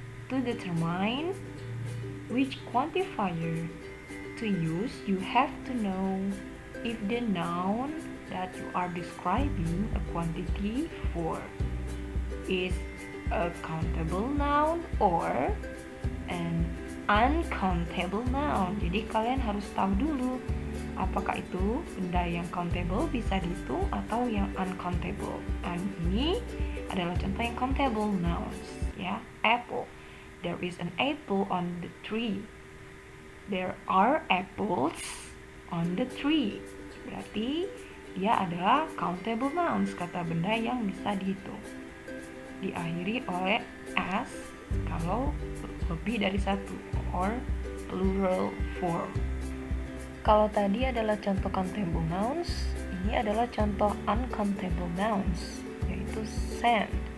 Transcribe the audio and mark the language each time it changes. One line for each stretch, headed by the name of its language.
English: To determine which quantifier to use, you have to know if the noun that you are describing a quantity for is a countable noun or an uncountable noun.
Indonesian: Jadi kalian harus tahu dulu apakah itu benda yang countable bisa dihitung atau yang uncountable. Dan ini adalah contoh yang countable nouns, ya.
English: Apple. There is an apple on the tree. There are apples on the tree.
Indonesian: Berarti dia adalah countable nouns, kata benda yang bisa dihitung. Diakhiri oleh as kalau lebih dari satu,
English: or plural for.
Indonesian: Kalau tadi adalah contoh countable nouns, ini adalah contoh uncountable nouns, yaitu sand.